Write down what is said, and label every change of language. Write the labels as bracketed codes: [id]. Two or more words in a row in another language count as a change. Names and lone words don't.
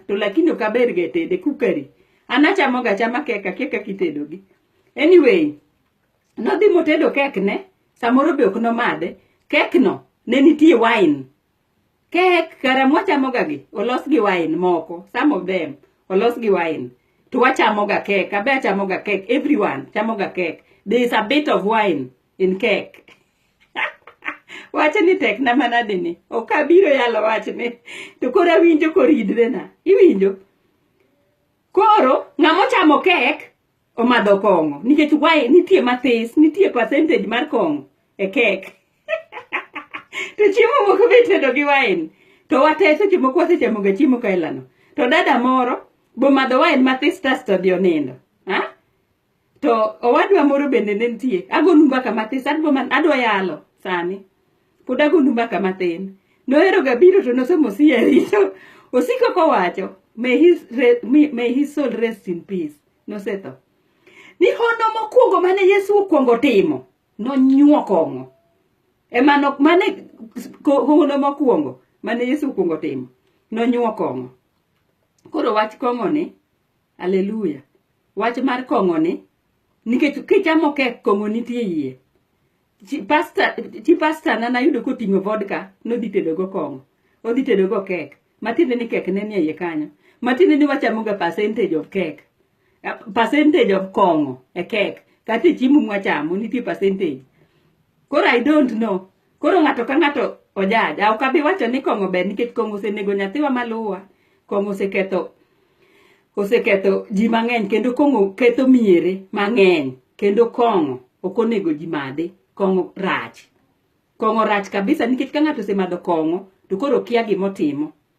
[luo] To lakini ok aber ga tede kukari. Anachamo ga chama kek akieka kitedo gi. Anyway. Nodhi motedo kek ne. Samoro be ok nomade. Kek no. Ne nitie wine. Kek kara mwachamo ga gi. Olos gi wine moko. [en] Some of them. [luo] Olos gi wine. To wachamo ga kek. Abe achamo ga kek. Everyone chamo ga kek. [en] There is a bit of wine in cake. [luo] Wacha ni tek na manade ni. Okabiro yalo wachne. To koro awinjo koridre na. Iwinjo? Koro ng'amo chamo kek omadho kong'o. Nikech wine nitie mathis. Nitie percentage mar kong'o e kek. To chiemo moko be tedo gi wine. To wate seche moko wasechamo ga chiemo kailano. To dada moro bo madho wine mathis to dhi onindo. Ha? To owadwa moro bende ne nitie. Agonu mbaka mathis. Adwa yalo sani. Pod agonu mbaka matin. Nohero ga biro to nosomo siari. So osiko kowacho. [en] May his soul rest in peace. [luo] Nosetho. Ni hono mokwongo mane Yesu okwongo timo. Nonyuo kong'o. Mane hono mokwongo mane Yesu okwongo timo. Nonyuo kong'o. Koro wach kong'o ni. Hallelujah. Wach mar kong'o ni. Nikech kichamo kek kong'o nitie yie. Chi pastor na nayudo koting'o vodka. Nodhi tedo go kong'o. Odhi tedo go kek. Matiende ni kek ne nie iye kanyo. Matiende ni wachamo ga [en] percentage of cake. Percentage of [luo] kong'o e kek. Kati chiemo mwachamo nitie percentage. [en] Koro I don't know. [luo] Koro ng'ato ka ng'ato ojaja. Ok abi wacho ni kong'o ber nikech kong'o osenego nyathiwa maluwa. Kong'o oseketho ji mang'eny kendo kong'o ketho miere mang'eny. Kendo kong'o ok onego ji madhi. Kong'o rach. Kong'o rach kabisa nikech ka ng'ato osemadho kong'o to koro kia gimotimo.